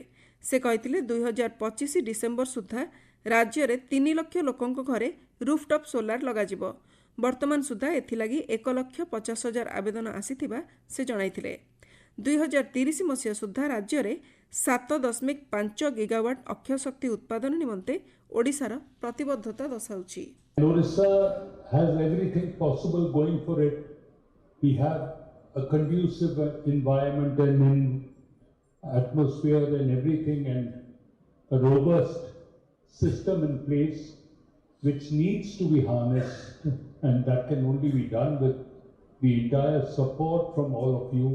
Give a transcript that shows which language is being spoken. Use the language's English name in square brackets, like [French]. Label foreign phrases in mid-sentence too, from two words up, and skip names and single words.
[Odia] ସେ କହିଥିଲେ 2025 ଡିସେମ୍ବର ସୁଦ୍ଧା ରାଜ୍ୟରେ 3 ଲକ୍ଷ ଲୋକଙ୍କ ଘରେ ରୁଫଟପ୍ ସୋଲାର ଲଗାଯିବ। ବର୍ତ୍ତମାନ ସୁଦ୍ଧା ଏଥିଲାଗି 1,50,000 ଆବେଦନ ଆସିଥିବା ସେ ଜଣାଇଥିଲେ। 2030 ମସିହା ସୁଦ୍ଧା ରାଜ୍ୟରେ 7.5 ଗିଗାୱାଟ ଅକ୍ଷୟ ଶକ୍ତି ଉତ୍ପାଦନ ନିମନ୍ତେ ଓଡ଼ିଶାର ପ୍ରତିବଦ୍ଧତା ଦର୍ଶାଉଛି। [English] Odisha has everything possible going for it. We have a conducive environment and atmosphere and everything, and a robust system in place which needs to be harnessed, and that can only be done with the entire support from all of you.